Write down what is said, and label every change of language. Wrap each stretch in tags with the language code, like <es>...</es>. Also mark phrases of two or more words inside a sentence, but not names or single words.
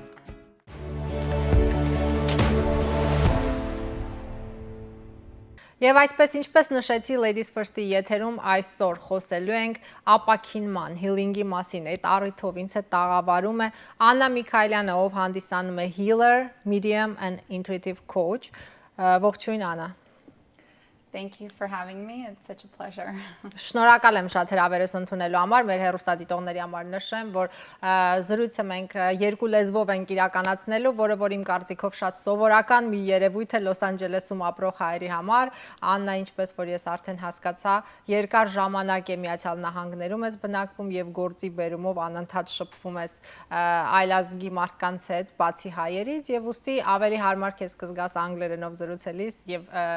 <hy>Եվ այսպես ինչպես նշեցի Ladies First-ի եթերում այսօր խոսելու ենք ապաքինման, healing-ի մասին։ Այդ առիթով ինձ հետ տաղավարում է Աննա Միկաելյանը, ով հանդիսանում է</hy> <en>healer, medium and intuitive coach։</en> <hy>Ողջույն Աննա։</hy> <en>Thank you for having me. It's such a pleasure.</en> <hy>Շնորհակալ եմ շատ հրավերս ընդունելու համար, մեր հեռուստադիտողների համար նշեմ, որ զրույցը մենք երկու լեզվով ենք իրականացնելու, որը որ իմ կարծիքով շատ սովորական մի երևույթ է Լոս Անջելեսում ապրող հայերի համար։ Աննա, ինչպես որ ես արդեն հասկացա, երկար ժամանակ է Միացյալ Նահանգներում ես բնակվում եւ գործի բերումով անընդհատ շփվում ես այլազգի մարդկանց հետ, բացի հայերից, եւ ուստի ավելի հարմար քեզ կզգաս անգլերենով զրուցելիս եւ</hy>